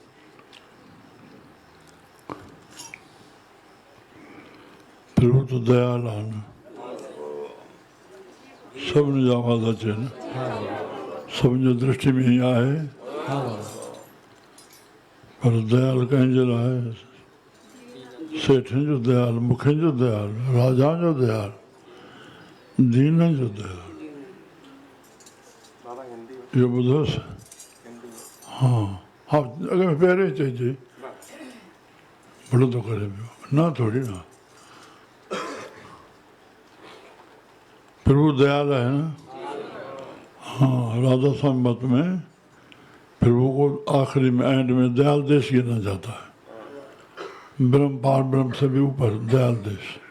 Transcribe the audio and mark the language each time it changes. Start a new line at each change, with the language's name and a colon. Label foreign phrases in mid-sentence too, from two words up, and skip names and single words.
Sindhi: प्रभु त दयाल आहे न, सभिनी जा आवाज़ अचे न, सभिनी जो दृष्टि में ई आहे। पर दयाल कंहिंजे लाइ? सेठनि जो दयाल, मुखियुनि जो दयाल, राजा जो दयाल, दीननि जो दयाल। इहो ॿुधोसि? हा हा, अॻे में पहिरें चइजे भलो थो करे पियो न, थोरी न।
Hindi: प्रभु दयाल है ना। हाँ, राधा स्वामी मत में प्रभु को आखिरी में एंड में दयाल देश गिना जाता है। ब्रह्म पार ब्रह्म से भी ऊपर दयाल देश।